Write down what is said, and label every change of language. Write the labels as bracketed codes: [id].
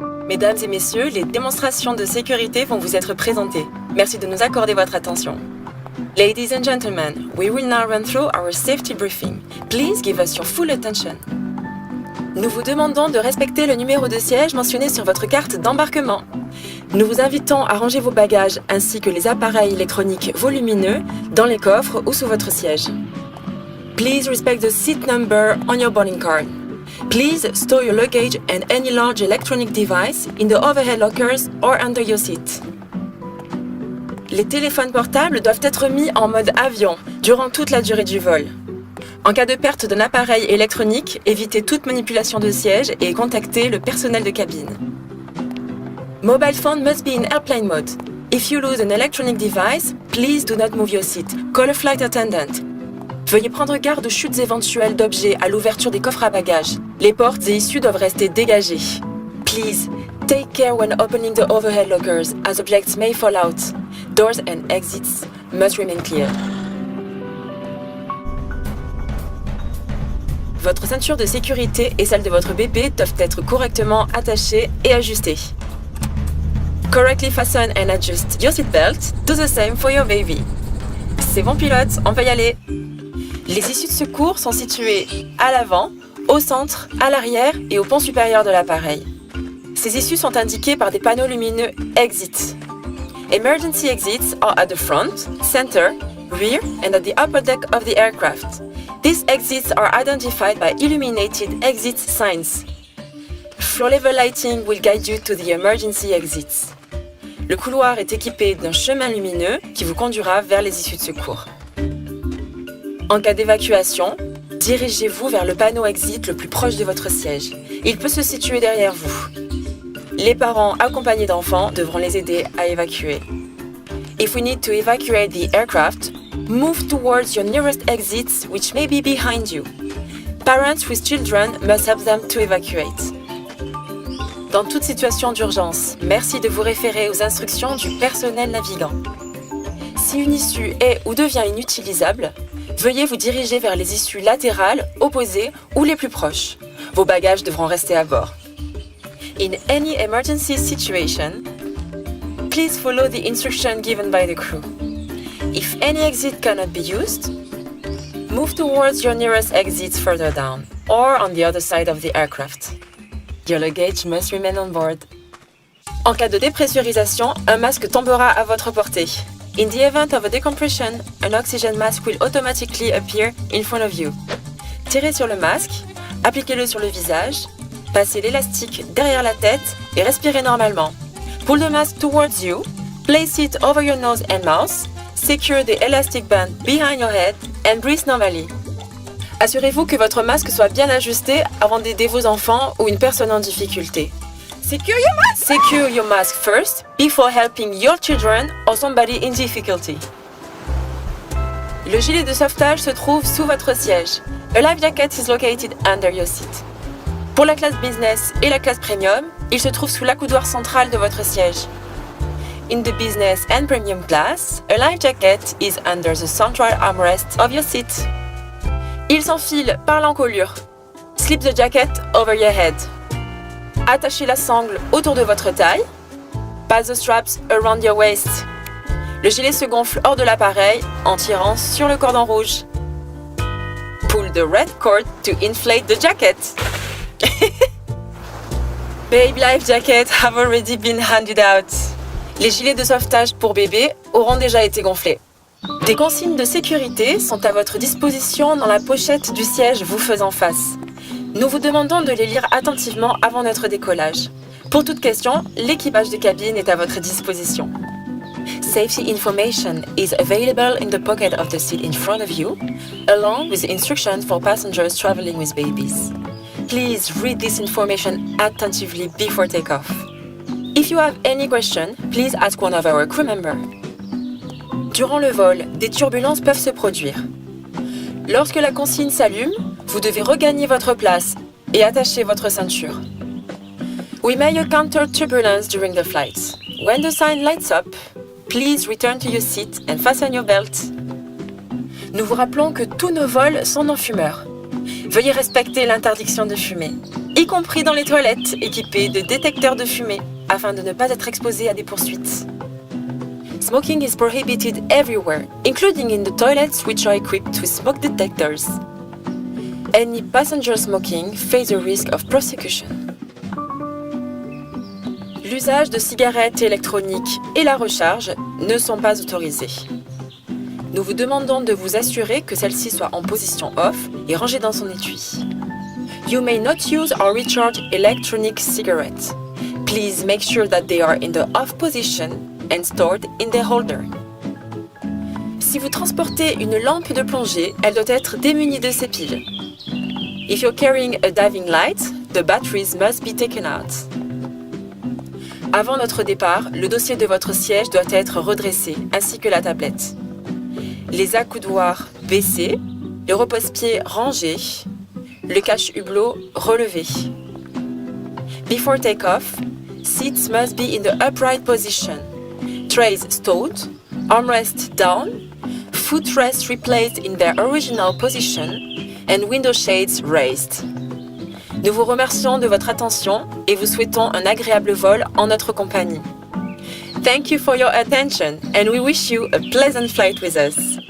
[fr] Mesdames et messieurs, les démonstrations de sécurité vont vous être présentées. Merci de nous accorder votre attention. [en] Ladies and gentlemen, we will now run through our safety briefing. Please give us your full attention. [fr] Nous vous demandons de respecter le numéro de siège mentionné sur votre carte d'embarquement. Nous vous invitons à ranger vos bagages ainsi que les appareils électroniques volumineux dans les coffres ou sous votre siège. [en] Please respect the seat number on your boarding card. Please store your luggage and any large electronic device in the overhead lockers or under your seat. [fr] Les téléphones portables doivent être mis en mode avion durant toute la durée du vol. En cas de perte d'un appareil électronique, évitez toute manipulation de siège et contactez le personnel de cabine. [en] Mobile phone must be in airplane mode. If you lose an electronic device, please do not move your seat. Call a flight attendant. [fr] Veuillez prendre garde aux chutes éventuelles d'objets à l'ouverture des coffres à bagages. Les portes et issues doivent rester dégagées. [en] Please, take care when opening the overhead lockers, as objects may fall out. Doors and exits must remain clear. [fr] Votre ceinture de sécurité et celle de votre bébé doivent être correctement attachées et ajustées. [en] Correctly fasten and adjust your seatbelt. Do the same for your baby. [fr] C'est bon pilote, on peut y aller. Les issues de secours sont situées à l'avant, au centre, à l'arrière et au pont supérieur de l'appareil. Ces issues sont indiquées par des panneaux lumineux Exit. [en] Emergency exits are at the front, center, rear and at the upper deck of the aircraft. These exits are identified by illuminated exit signs. Floor level lighting will guide you to the emergency exits. [fr] Le couloir est équipé d'un chemin lumineux qui vous conduira vers les issues de secours. En cas d'évacuation, dirigez-vous vers le panneau exit le plus proche de votre siège. Il peut se situer derrière vous. Les parents accompagnés d'enfants devront les aider à évacuer. [en] If we need to evacuate the aircraft, move towards your nearest exits which may be behind you. Parents with children must help them to evacuate. [fr] Dans toute situation d'urgence, merci de vous référer aux instructions du personnel navigant. Si une issue est ou devient inutilisable, veuillez vous diriger vers les issues latérales, opposées ou les plus proches. Vos bagages devront rester à bord. [en] In any emergency situation, please follow the instruction given by the crew. If any exit cannot be used, move towards your nearest exits further down or on the other side of the aircraft. Your luggage must remain on board. [fr] En cas de dépressurisation, un masque tombera à votre portée. [en] In the event of a decompression, an oxygen mask will automatically appear in front of you. [fr] Tirez sur le masque, appliquez-le sur le visage, passez l'élastique derrière la tête et respirez normalement. [en] Pull the mask towards you, place it over your nose and mouth, secure the elastic band behind your head and breathe normally. [fr] Assurez-vous que votre masque soit bien ajusté avant d'aider vos enfants ou une personne en difficulté. [en] Secure your mask first before helping your children or somebody in difficulty. [fr] Le gilet de sauvetage se trouve sous votre siège. [en] A life jacket is located under your seat. [fr] Pour la classe business et la classe premium, il se trouve sous l'accoudoir central de votre siège. [en] In the business and premium class, a life jacket is under the central armrest of your seat. [fr] Il s'enfile par l'encolure. [en] Slip the jacket over your head. [fr] Attachez la sangle autour de votre taille. [en] Pass the straps around your waist. [fr] Le gilet se gonfle hors de l'appareil en tirant sur le cordon rouge. [en] Pull the red cord to inflate the jacket. Baby life jackets have already been handed out. [fr] Les gilets de sauvetage pour bébé auront déjà été gonflés. Des consignes de sécurité sont à votre disposition dans la pochette du siège vous faisant face. Nous vous demandons de les lire attentivement avant notre décollage. Pour toute question, l'équipage de cabine est à votre disposition. [en] Safety information is available in the pocket of the seat in front of you, along with instructions for passengers traveling with babies. Please read this information attentively before takeoff. If you have any question, please ask one of our crew members. [fr] Durant le vol, des turbulences peuvent se produire. Lorsque la consigne s'allume, vous devez regagner votre place et attacher votre ceinture. [en] We may encounter turbulence during the flight. When the sign lights up, please return to your seat and fasten your belt. [fr] Nous vous rappelons que tous nos vols sont non-fumeurs. Veuillez respecter l'interdiction de fumer. y compris dans les toilettes équipées de détecteurs de fumée afin de ne pas être exposé à des poursuites. [en] Smoking is prohibited everywhere, including in the toilets which are equipped with smoke detectors. Any passenger smoking face a risk of prosecution. [fr] L'usage de cigarettes électroniques et la recharge ne sont pas autorisés. Nous vous demandons de vous assurer que celle-ci soit en position off et rangée dans son étui. [en] You may not use or recharge electronic cigarettes. Please make sure that they are in the off position and stored in the holder. [fr] Si vous transportez une lampe de plongée, elle doit être démunie de ses piles. [en] If you're carrying a diving light, the batteries must be taken out. [fr] Avant notre départ, le dossier de votre siège doit être redressé, ainsi que la tablette. Les accoudoirs baissés, le repose-pied rangé, le cache-hublot relevé. [en] Before takeoff, seats must be in the upright position. Trays stowed, armrests down, footrests replaced in their original position, and window shades raised. [fr] Nous vous remercions de votre attention et vous souhaitons un agréable vol en notre compagnie. [en] Thank you for your attention and we wish you a pleasant flight with us.